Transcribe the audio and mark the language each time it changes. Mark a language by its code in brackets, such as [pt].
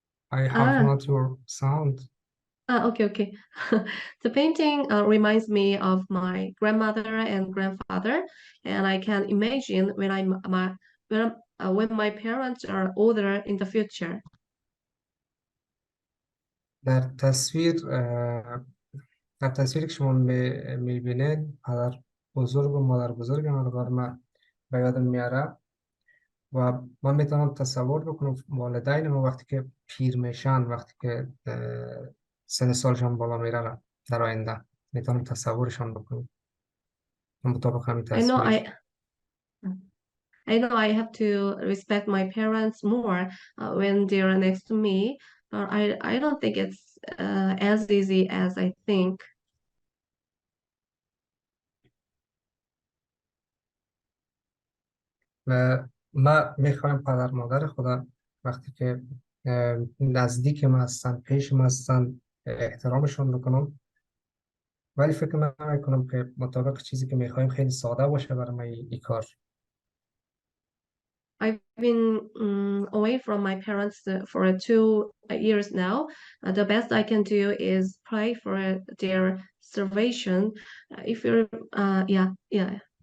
[en] I have not your sound. Okay. The painting reminds me of my grandmother and grandfather, and I can imagine when my parents are older in the future. [fa] در تصویر در تصویری که شما میبینید پدر بزرگ و مادر بزرگ من به یادم میاره و من میتونم تصور بکنم والدین ما وقتی که پیر میشن، وقتی که سن سالشان بالا میره در آینده، میتونم تصورشان بکنم مطابق همین [en] I know [fa] تصویر. [en] I know I have to respect my parents more when they're next to me, but I don't think it's as easy as I think. [fa] و من میخوایم پدر مادر خدا وقتی که نزدیک ما هستن، پیش ما هستن، احترامشون بکنم، ولی فکر نمیکنم که مطابق چیزی که میخوایم خیلی ساده باشه برای من این کار. [en] I've been away from my parents for 2 years now. The best I can do is pray for their salvation. If you're, yeah.